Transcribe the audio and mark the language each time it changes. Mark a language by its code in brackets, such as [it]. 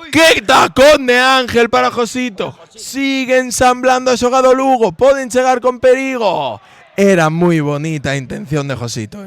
[es] ¡Qué tacón de Ángel para Josito! [gl] Sigue ensamblando a xogada o Lugo. Poden chegar con perigo. Era moi bonita a intención de Josito.